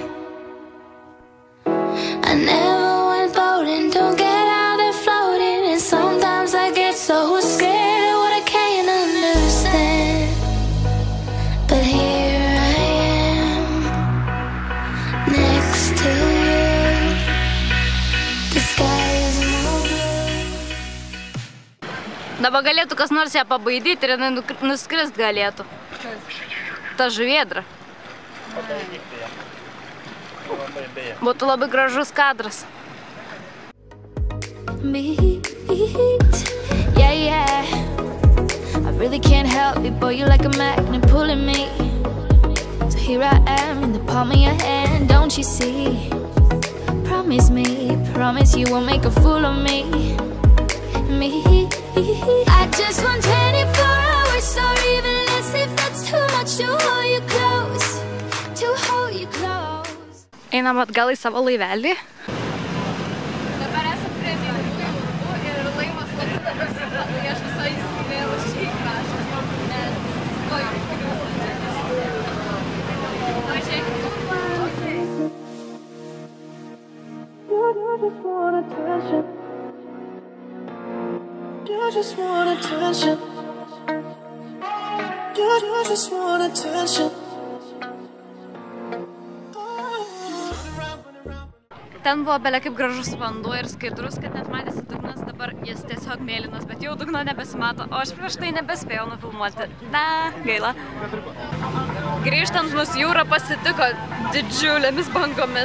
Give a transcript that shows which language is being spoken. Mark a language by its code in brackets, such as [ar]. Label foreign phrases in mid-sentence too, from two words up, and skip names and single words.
[en] I never went boating, don't get out there floating. And sometimes I get so scared of what I can't understand. But here I am, next to you. The sky is more blue. [lt] Dabar galėtų kas nors ją pabaidyti ir jinai nuskrist galėtų. Ta žuvėdra. Būtų labai gražus kadras. [en] Yeah. I really can't help it, boy, you're like a magnet pulling me. So here I am in the palm of your hand, don't you see? Promise me, promise you won't make a fool of me. I just want 24 hours or even less if that's too much to hold you close, to hold you close. [lt] Einam atgal į savo laivelį. Dabar esam prie laivų ir laivas laipinamas, tai aš visai įsivėlu šį kraštą, nes kojų tikrius atnešęs. [en] You just want attention. You just want attention. [lt] Ten buvo belia kaip gražus vanduo ir skaidrus, kad net matėsi dugnas, dabar jis tiesiog mėlynas, bet jau dugno nebesimato, o aš prieš tai nebespėjau nufilmuoti. Na, gaila. Grįžtant mus jūra pasitiko didžiulėmis bangomis.